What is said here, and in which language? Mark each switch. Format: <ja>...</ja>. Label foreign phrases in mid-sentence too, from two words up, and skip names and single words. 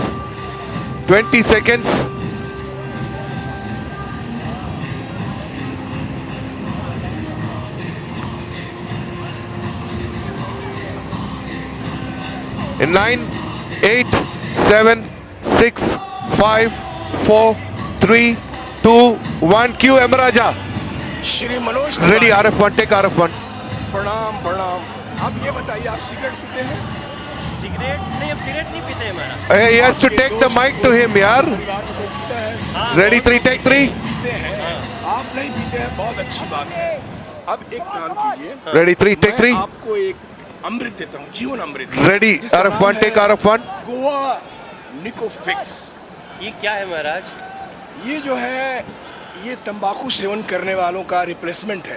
<en>20 seconds. In 9, 8, 7, 6, 5, 4, 3, 2, 1. Cue Emaraja.</en> <hi>श्री मनोज</hi> <en>Ready, RF1. Take RF1.</en> <hi>प्रणाम प्रणाम। अब ये बताइए, आप सिगरेट पीते हैं? सिगरेट नहीं, हम सिगरेट नहीं पीते हमारा।</hi> <en>Hey, he has to take the mic to him, yaar.</en> <hi>परिवार में कोई पीता है?</hi> <en>Ready, 3, take 3.</en> <hi>पीते हैं। आप नहीं पीते हैं, बहुत अच्छी बात है। अब एक काम कीजिए,</hi> <en>Ready, 3, take</en> <hi>मैं</hi> <en>3.</en> <hi>आपको एक अमृत देता हूँ, जीवन अमृत।</hi> <en>Ready,</en> <hi>जिसका नाम</hi> <en>RF1.</en> <hi>है</hi> <en>Take RF1.</en> <hi>गोवा निकोफिक्स। ये क्या है महाराज? ये जो है, ये तंबाकू सेवन करने वालों का रिप्लेसमेंट है।</hi>